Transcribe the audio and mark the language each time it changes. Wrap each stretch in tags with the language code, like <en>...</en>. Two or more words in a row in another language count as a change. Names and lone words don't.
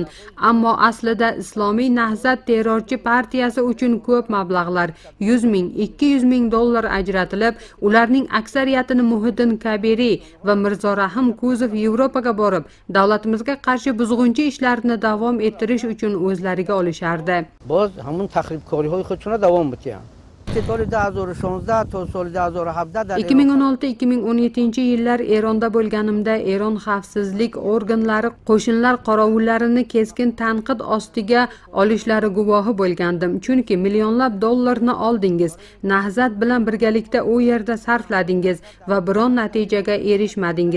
<uz>Ammo aslida Islomiy Nahzat terrorchi partiyasi uchun ko'p mablag'lar 100 ming, 200 ming dollar ajratilib, ularning aksariyatini Muhiddin Kabiri va Mirzo Rahim Kuzov Yevropaga borib, davlatimizga qarshi buzg'unchi ishlarini davom ettirish uchun o'zlariga olishardi.</uz> <fa>باز همون تخریبکاری‌های خودشون رو دوام بدن. سال 2016 تا سال 2017 در</fa> <uz>2016-2017 yillar Eronda bo'lganimda Eron xavfsizlik organlari qo'shinlar qorovullarini keskin tanqid ostiga olishlari guvohi bo'lgandim. Chunki millionlab dollarni oldingiz, Nahzat bilan birgalikda u yerda sarfladingiz va biron natijaga erishmadingiz.</uz>